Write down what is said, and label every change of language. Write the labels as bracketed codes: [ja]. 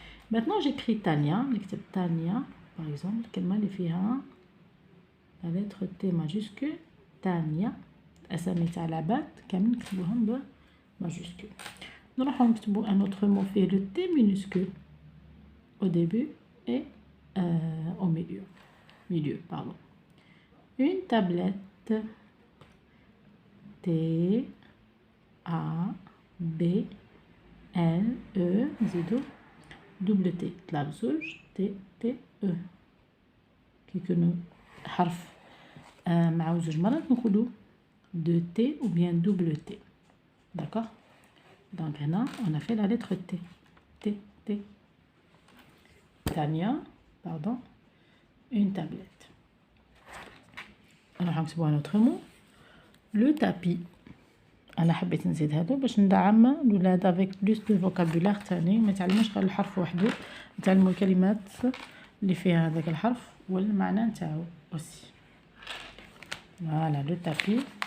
[fr] Maintenant j'écris Tania. نكتب Tania. Par exemple, [ar] الكلمة اللي فيها [fr] la lettre T majuscule. Tania. [ar] الأسامي تاع العباد كامل نكتبوهم بماجuscule. نروحو نكتبو [fr] un autre mot فيه le T minuscule. Au début et au milieu. Pardon. Une tablette. T, A, B, L, E, زيدو double T. [ar] طلع بزوج T, T, E. كي يكونوا حرف مع زوج مرات نقولو 2T [fr] ou bien double T. D'accord? Donc هنا on a fait la lettre T. T, T. Tania, pardon, une tablette. نروحو نكتبو un autre mot. Le tapis. [ar] أنا حبيت نزيد هادو باش ندعم الولاد [fr] avec plus de vocabulaire [ar] تاني ما يتعلموش غير الحرف وحده يتعلموا الكلمات اللي فيها هذاك الحرف والمعنى نتاعو aussi. [fr] Voilà le tapis.